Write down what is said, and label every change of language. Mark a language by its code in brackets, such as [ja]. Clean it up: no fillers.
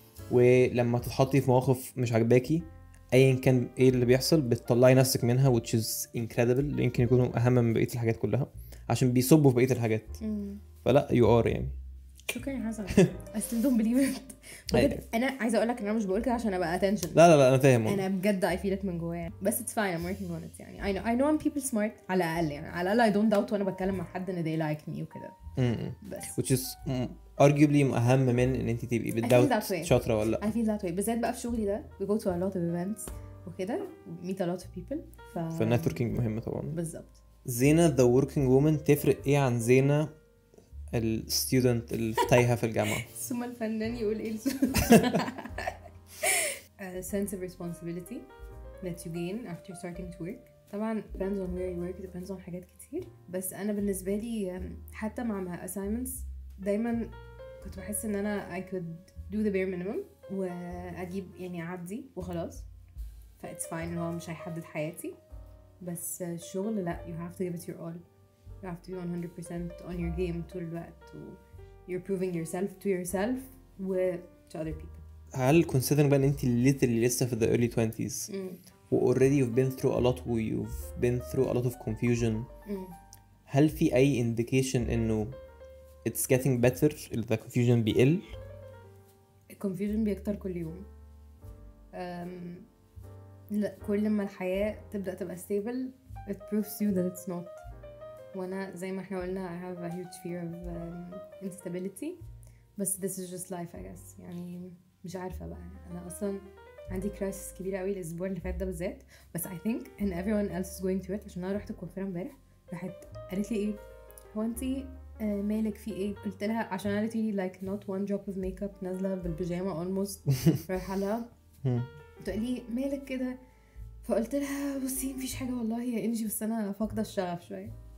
[ar] ولما تتحطي في مواقف مش عاجباكي ايا كان ايه اللي بيحصل بتطلعي نفسك منها which is incredible. يمكن يكونوا اهم من بقيه الحاجات كلها عشان بيصبوا في بقيه الحاجات. فلا [en] you are [ar] يعني شكرا يا حسن. [en] I still don't believe it. [ar] بجد انا عايزه اقول لك ان انا مش بقول كده عشان ابقى attention. لا انا فاهم. انا بجد [en] I feel it [ar] من جوايا بس [en] it's fine I'm working on it يعني I know I'm people smart [ar] على الاقل يعني على الاقل I don't doubt وانا بتكلم مع حد ان [en] they like me وكده. [ar] بس [en] which is arguably [ar] اهم من ان انت تبقي بتداوت شاطره ولا لا. [en] I feel that way [ar] بالذات بقى في شغلي ده [en] we go to a lot of events وكده meet a lot of people [ar] فالنتوركينج مهمه طبعا. بالظبط. زينة [en] the working woman [ar] تفرق ايه عن زينة الستودنت اللي تايهه في الجامعه؟ ثم الفنان يقول ايه [en] sense of responsibility that you gain after starting to work. [ar] طبعا [en] depends on where you work [ar] depends on حاجات كتير بس انا بالنسبه لي حتى مع assignments دايما كنت بحس ان انا [en] I could do the bare minimum [ar] واجيب يعني اعدي وخلاص ف it's fine هو مش هيحدد حياتي. [en] بس الشغل لا you have to give it your all. You have to be 100% on your game [ar] طول الوقت [en] you're proving yourself to yourself و to other people. هل considering بقى [ar] ان انت literally لسه في [en] the early 20s و already you've been through a lot و you've been through a lot of confusion هل في اي indication انه it's getting better [ar] the confusion بيقل؟ الconfusion بيكتر كل يوم. لا كل ما الحياة تبدأ تبقى [en] stable it proves you that it's not. [ar] وانا زي ما احنا قلنا [en] I have a huge fear of instability بس this is just life I guess يعني [ar] مش عارفه بقى، انا اصلا عندي كرايسس كبيره قوي الاسبوع اللي فات ده بالذات، بس [en] I think and everyone else is going through it. [ar] عشان انا رحت الكوافيره امبارح، راحت قالت لي ايه، هو انتي مالك في ايه؟ قلت لها عشان قالت لي [en] like not one drop of makeup، [ar] نازله بالبيجامه almost رايحه لها، بتقول لي مالك كده؟ فقلت لها بصي مفيش حاجه والله يا انجي، بس انا فاقده الشغف شويه.